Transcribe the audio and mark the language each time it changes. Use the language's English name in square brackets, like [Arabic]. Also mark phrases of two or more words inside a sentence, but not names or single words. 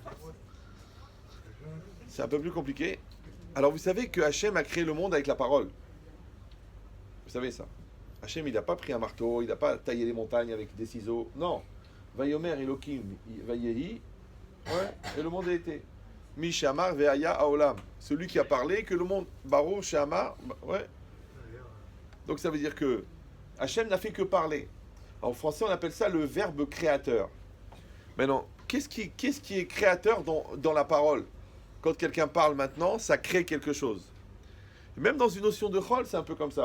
[French] C'est un peu plus compliqué. Alors vous savez que Hachem a créé le monde avec la parole. Vous savez ça. Hachem, il n'a pas pris un marteau, il n'a pas taillé les montagnes avec des ciseaux. Non. [Hebrew] ויאמר אלהים, ויהי, [French] ouais, et le monde a été. [Hebrew] מי שאמר והיה העולם. [French] Celui qui a parlé, que le monde. [Hebrew] ברוך שאמר, ouais. [French] Donc ça veut dire que Hachem n'a fait que parler. En français, on appelle ça le verbe créateur. Maintenant, qu'est-ce qui est créateur dans la parole? Quand quelqu'un parle maintenant, ça crée quelque chose. Même dans une notion de chol, c'est un peu comme ça.